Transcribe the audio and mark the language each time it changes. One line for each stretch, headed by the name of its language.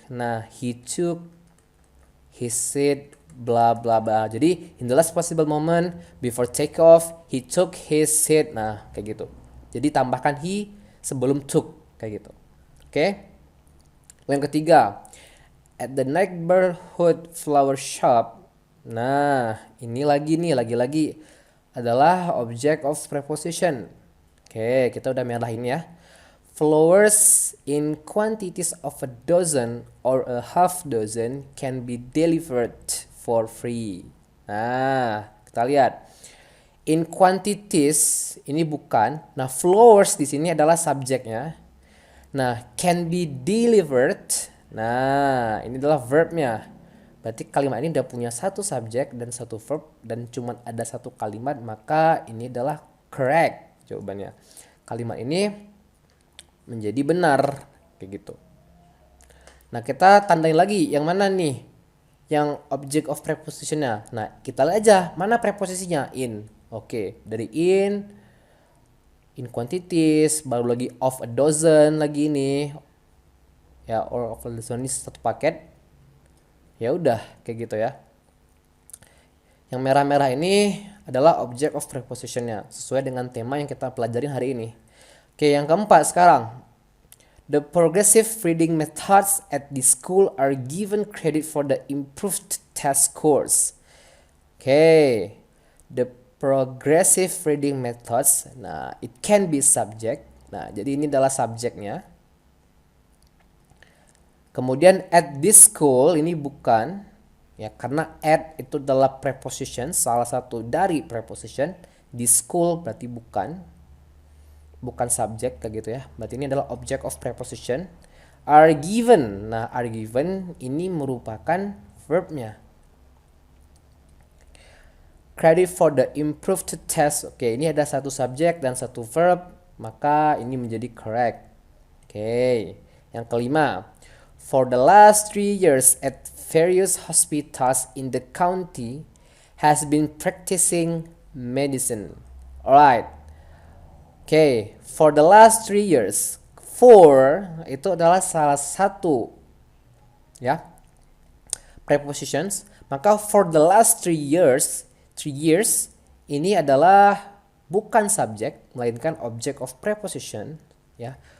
English: Nah, he took his seat bla bla bla. Jadi in the last possible moment before take off he took his seat.
Indonesian: Nah, kayak gitu. Jadi tambahkan he sebelum took kayak gitu. Oke? Yang ketiga,
English: at the neighborhood flower shop.
Indonesian: Nah, ini lagi adalah object of preposition. Oke, kita udah merahin ya.
English: Flowers in quantities of a dozen or a half dozen can be delivered for free.
Indonesian: Nah, kita lihat.
English: In quantities
Indonesian: ini bukan. Nah, flowers di sini adalah subjeknya. Nah,
English: can be delivered.
Indonesian: Nah, ini adalah verbnya. Berarti kalimat ini udah punya satu subjek dan satu verb dan cuma ada satu kalimat, maka ini adalah correct jawabannya. Kalimat ini menjadi benar kayak gitu. Nah, kita tandain lagi yang mana nih? Yang object of prepositionnya. Nah, kita lihat aja mana preposisinya. In. Oke, dari
English: in quantities,
Indonesian: baru lagi of a dozen lagi ini. Ya, or of a dozen ini satu paket. Ya udah kayak gitu ya. Yang merah-merah ini adalah object of prepositionnya sesuai dengan tema yang kita pelajarin hari ini. Oke, yang keempat sekarang.
English: The progressive reading methods at the school are given credit for the improved test scores. Oke, the progressive reading methods. Nah, it can be subject.
Indonesian: Nah, jadi ini adalah subjeknya. Kemudian
English: at this school
Indonesian: ini bukan, ya, karena at itu adalah preposition, salah satu dari preposition.
English: This school
Indonesian: berarti bukan subjek kayak gitu ya. Berarti ini adalah object of preposition.
English: Are given.
Indonesian: Nah, are given ini merupakan verbnya.
English: Credit for the improved test.
Indonesian: Oke, ini ada satu subjek dan satu verb, maka ini menjadi correct. Oke, yang kelima.
English: For the last 3 years at various hospitals in the county has been practicing medicine. Alright. Oke, for the last 3 years.
Indonesian: For itu adalah salah satu ya prepositions. Maka
English: for the last 3 years
Indonesian: ini adalah bukan subjek melainkan object of preposition ya.